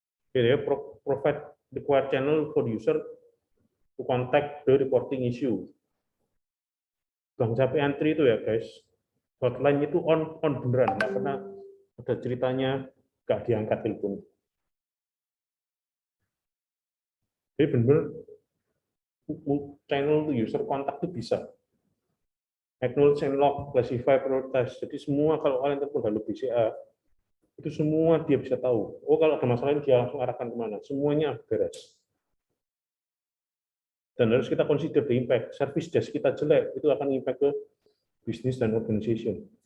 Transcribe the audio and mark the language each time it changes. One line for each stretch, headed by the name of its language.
English: Okay, provide required channel for the user to contact the reporting issue.
Indonesian: Bang sampai antri itu ya guys, hotline itu on beneran, nggak pernah ada ceritanya nggak diangkat telepon. Jadi benar-benar channel user kontak itu bisa.
English: Acknowledge and log, classify, prioritize.
Indonesian: Jadi semua kalau kalian telepon Halo BCA, itu semua dia bisa tahu. Oh kalau ada masalah ini dia langsung arahkan kemana. Semuanya beres. Dan harus kita
English: consider the impact.
Indonesian: Service desk kita jelek, itu akan impact ke bisnis dan organization.